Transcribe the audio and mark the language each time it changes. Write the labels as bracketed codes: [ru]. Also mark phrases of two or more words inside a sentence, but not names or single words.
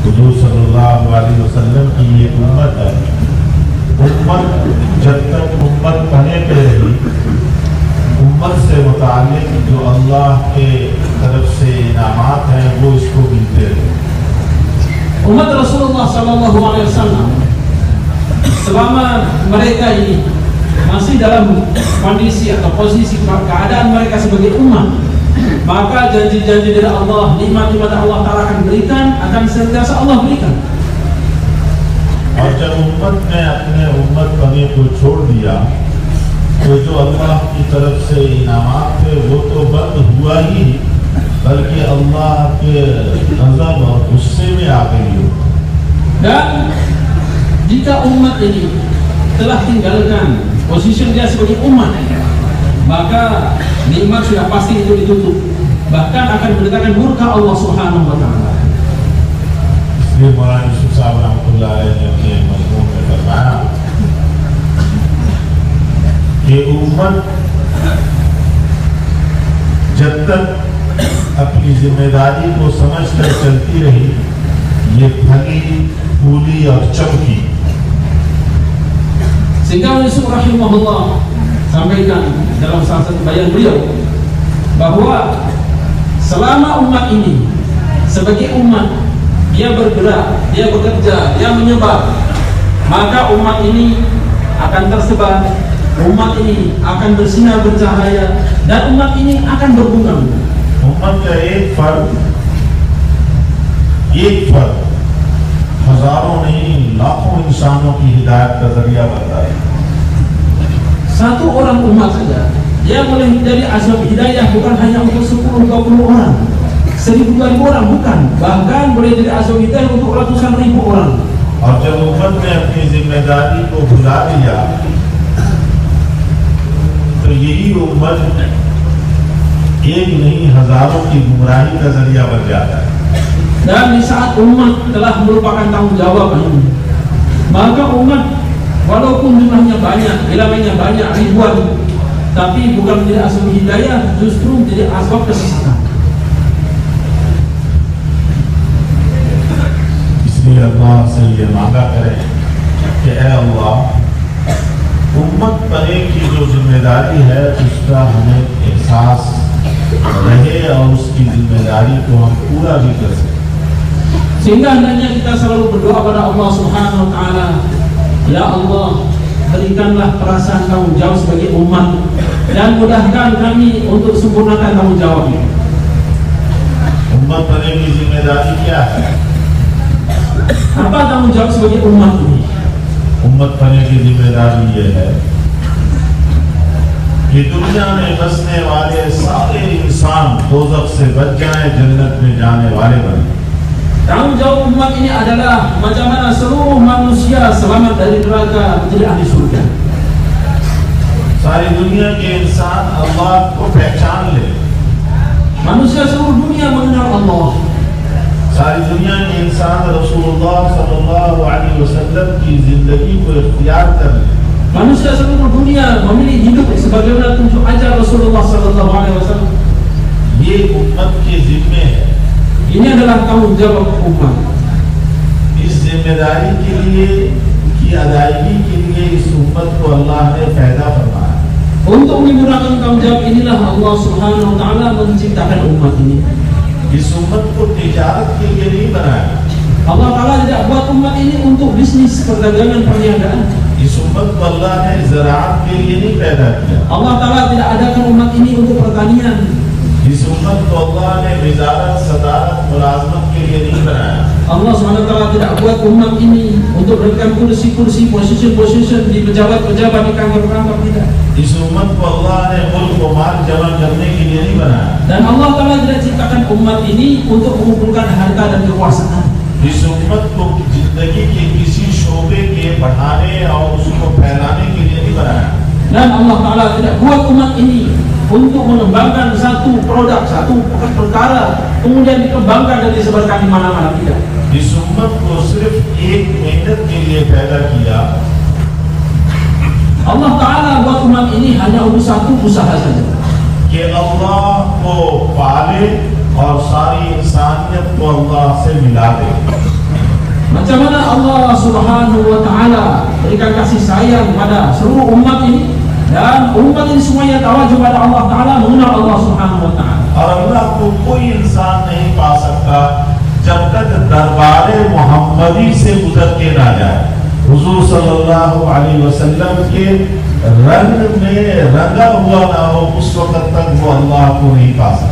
[ar] صلى الله عليه وسلم [ur] کی یہ امت ہے. امت جب تک امت بنے پہ رہی، امت سے متعلق جو اللہ کے طرف سے انعامات ہیں وہ اس کو ملتے رہے. [ms] Umat Rasulullah [ar] صلى الله عليه وسلم [ms] selama mereka ini masih dalam kondisi atau posisi keadaan mereka sebagai umat, maka janji-janji dari Allah, nikmat-nikmat Allah Ta'ala akan berikan, akan senantiasa Allah berikan. [ur] اور جب امت نے اپنے امت بنے کو چھوڑ دیا تو جو اللہ کی طرف سے انعامات تھے وہ تو بند ہوا ہی، بلکہ اللہ کے غضب اور غصے میں آ گئی ہو. [ms] Dan jika umat ini telah tinggalkan posisi dia sebagai umat, maka nikmat sudah pasti itu ditutup, bahkan akan mendatangkan murka Allah [ar] سبحانه وتعالى. [ur] اس لیے مولانا یوسف صاحب [ar] رحمة الله عليه [ur] نے اپنے مضمون میں فرمایا کہ امت جب تک اپنی ذمہ داری کو سمجھ کر چلتی رہی، یہ پھلی پھولی اور چمکی. [ms] Sehingga Yusuf rahimahullah sampaikan dalam salah satu bayan beliau bahwa selama umat ini sebagai umat dia bergerak, dia bekerja, dia menyebar, maka umat ini akan tersebar, umat ini akan bersinar bercahaya, dan umat ini akan berbunga-bunga. [ur] امت کا ایک فرد ہزاروں نہیں لاکھوں انسانوں کی ہدایت کا ذریعہ بنتا ہے. [ms] Satu orang umat saja dia boleh menjadi asbab hidayah, bukan hanya untuk 10-20 orang, 1000-2000 orang, bukan, bahkan boleh jadi asbab hidayah untuk ratusan ribu orang. [ur] اور جب امت نے اپنی ذمہ داری کو بھلا دیا تو یہی امت ایک نہیں ہزاروں کی گمراہی کا ذریعہ بن جاتا ہے. [ms] Dan di saat umat telah melupakan tanggung jawab ini, maka umat walaupun jumlahnya banyak, bilangannya banyak, ribuan, tapi bukan menjadi asbab hidayah, justru menjadi asbab kesesatan. [ur] اس لیے اللہ سے یہ مانگا کریں کہ اے اللہ، امت بنے کی جو ذمہ داری ہے اس کا ہمیں احساس رہے اور اس کی ذمہ داری کو ہم پورا بھی کر سکیں. [ms] Sehingga hendaknya kita selalu berdoa pada Allah [ar] سبحانه وتعالى, [ms] ya Allah, berikanlah perasaan tanggung jawab sebagai umat dan mudahkan kami untuk sempurnakan tanggung jawab ini. [ur] امت بنے کی ذمہ داری کیا ہے? [ms] Apa tanggung jawab sebagai umat ini? [ur] امت بنے کی ذمہ داری یہ ہے کہ دنیا میں بسنے والے سارے انسان دوزخ سے بچ جائیں، جنت میں جانے والے بنے. [ms] Tanggung jawab umat ini adalah macam mana seluruh manusia selamat dari neraka menjadi ahli surga. [ur] ساری دنیا کے انسان اللہ کو پہچان لے, [ms] Manusia seluruh dunia mengenal Allah. [ur] ساری دنیا کے انسان رسول اللہ [ar] صلى الله عليه وسلم [ur] کی زندگی کو اختیار کر لے. [ms] Manusia seluruh dunia memilih hidup sebagaimana tunjuk ajar Rasulullah [ar] صلى الله عليه وسلم. [ur] یہ امت کے ذمے ہے. [ms] Ini adalah tanggung jawab umat. [ur] اس ذمہ داری کے لیے کی ادائیگی کے لیے اس امت کو اللہ نے پیدا فرمایا. [ms] Untuk menggunakan tanggung jawab inilah Allah [ar] سبحانه وتعالى [ms] menciptakan umat ini. [ur] اس امت کو تجارت کے لیے نہیں بنایا. [ms] Allah Taala tidak buat umat ini untuk bisnis, perdagangan, perniagaan. [ur] اس امت کو اللہ نے زراعت کے لیے نہیں پیدا کیا. [ms] Allah Taala tidak adakan umat ini untuk pertanian. [ur] اس امت کو اللہ نے وزارت، صدارت، ملازمت کے لیے نہیں بنایا. [ms] Allah [ar] سبحانه وتعالى [ms] tidak buat umat ini untuk berikan kursi-kursi, position di pejabat-pejabat di kantor-kantor, tidak. [ur] اس امت کو اللہ نے ملک و مال جمع کرنے کے لیے نہیں بنایا. [ms] Dan Allah Taala tidak ciptakan umat ini untuk mengumpulkan harta dan kekuasaan. [ur] اس امت کو زندگی کے کسی شعبے کے بڑھانے اور اس کو پھیلانے کے لیے نہیں بنایا. [ms] Dan Allah Taala tidak buat umat ini untuk mengembangkan satu produk, satu perkara, kemudian dikembangkan dan disebarkan di mana-mana, tidak. [ur] اس امت کو صرف ایک محنت کے لیے پیدا کیا. [ms] Allah Taala buat umat ini hanya untuk satu usaha saja, [ur] کہ اللہ کو پا لے اور ساری انسانیت کو اللہ سے ملا دے. [ms] Macam mana Allah [ar] سبحانه وتعالى [ms] berikan kasih sayang pada seluruh umat ini, dan umat ini semuanya tawajjuh pada Allah taala, mengenal Allah [ar] سبحانه وتعالى. [ur] اور اللہ کو کوئی انسان نہیں پا سکتا جب تک دربارِ محمدی سے گزر کے نہ جائے. حضور [ar] صلى الله عليه وسلم [ur] کے رنگ میں رنگا ہوا نہ ہو، اس وقت تک وہ اللہ کو نہیں پا سکتا.